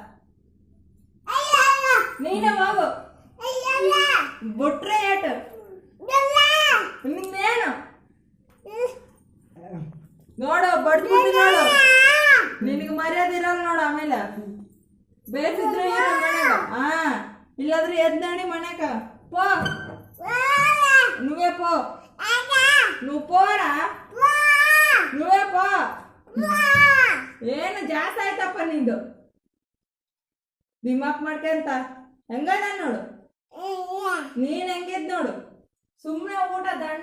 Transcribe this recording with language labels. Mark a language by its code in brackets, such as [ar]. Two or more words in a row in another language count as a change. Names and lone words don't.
[kn] ನೀನೇ ಹೋಗು. ಬಿಟ್ರೆ ಏಟು ನಿನ್ನೇನು ನೋಡು, ಬಡ್ಬಿಟ್ಟು ನೋಡು. ನಿನಗೆ ಮರ್ಯಾದೆ ಇರಲ್ಲ ನೋಡು. ಆಮೇಲೆ ಬೇಸಿದ್ರೆ ಮನ್ಯಾಗ ಇಲ್ಲಾದ್ರೆ ಎದ್ದಾಡಿ ಮನ್ಯಾಗ ಪೋ. [te] నువ్వే పో, నువ్వు పోరా, నువ్వే పో. [kn] ಏನು ಜಾಸ್ತಿ ಆಯ್ತಪ್ಪ ನಿಂದು ದಿಮಾಕ್ ಮಾಡ್ಕೊಂತ. ಹೆಂಗ ನೋಡು, ನೀನ್ ಹೆಂಗಿದ್ ನೋಡು. ಸುಮ್ಮನೆ ಊಟ ದಂಡ